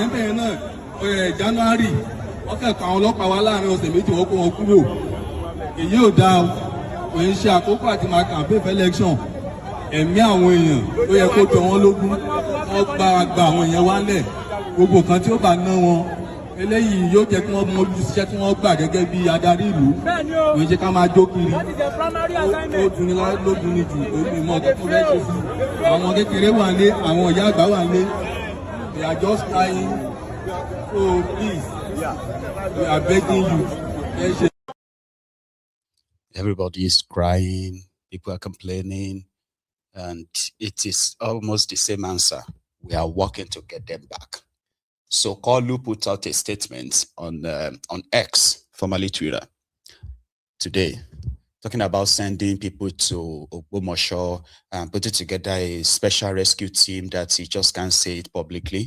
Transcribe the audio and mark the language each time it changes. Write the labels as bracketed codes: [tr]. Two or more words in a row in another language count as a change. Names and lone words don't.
[yo] èèyàn bẹ́ẹ̀ náà January wọ́n kẹ́kọ̀ọ́ àwọn ọlọ́pàá wa láàrin ọ̀sẹ̀ méjì wọ́n kó wọn kúrò èyí ò dáa o kò ń ṣe àkókò àti máa [en] campaign for election [yo] ẹ̀mí àwọn èèyàn ló yẹ kó jọ wọ́n lógún wọ́n gba àwọn èèyàn wálẹ̀ gbogbo kan tí ó bá ná wọn eléyìí yóò jẹ́ kí wọ́n mọ olùṣiṣẹ́ tí wọ́n gbà gẹ́gẹ́ bí adarí ìlú kò ń ṣe ká máa jó kiri ó dunni lógun ni jù lórí ìmọ̀ ọ̀gá tó fẹ́ ṣe sí àwọn kékeré wà lé àwọn ìyá àgbà wà lé [en] they are just crying so please we are begging you. Everybody is crying, people are complaining, and it is almost the same answer. We are working to get them back. So Kalu put out a statement on X, formerly Twitter, today, talking about sending people to Ogbomosho and putting together a special rescue team that he just can't say it publicly.